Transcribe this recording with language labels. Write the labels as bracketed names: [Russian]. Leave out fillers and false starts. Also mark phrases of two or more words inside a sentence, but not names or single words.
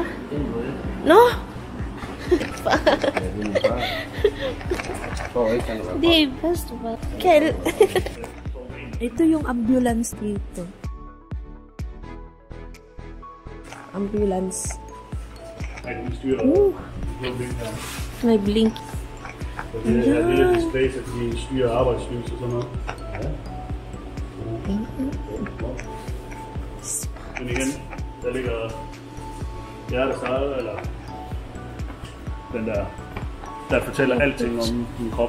[Filipino] No? Di, basta ba? Ito yung ambulance dito. Ambulance. May blink. [Danish] Det er et lille display, så de styrer arbejdslys og sådan noget. Men igen, der ligger hjertets eget, eller den der fortæller alting om din krop.